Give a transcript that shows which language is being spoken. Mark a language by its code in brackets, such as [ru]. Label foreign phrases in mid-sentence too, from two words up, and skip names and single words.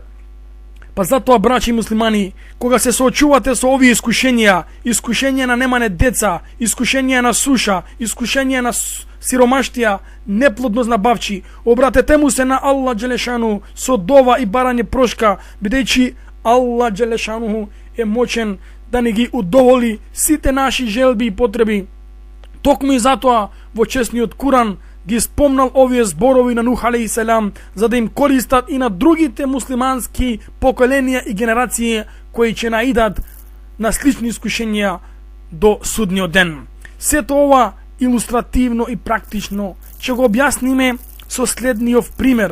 [mk] Па затоа, браќи муслимани, кога се соочувате со овие искушенија на немане деца, искушенија на суша, искушенија на сиромаштија, неплодност на бавчи, обратете му се на Аллах Джелешану со дова и барање прошка, бидејќи Аллах Джелешану е моćен да ни ги удоволи сите наши желби и потреби. Токму и затоа во чесниот Куран ги спомнал овие зборови на Нух [ar] عليه السلام, [mk] за да им користат и на другите муслимански поколенија и генерации кои ќе наидат на слични искушенија до судниот ден. Сето ова илустративно и практично ќе го објасниме со следниот пример.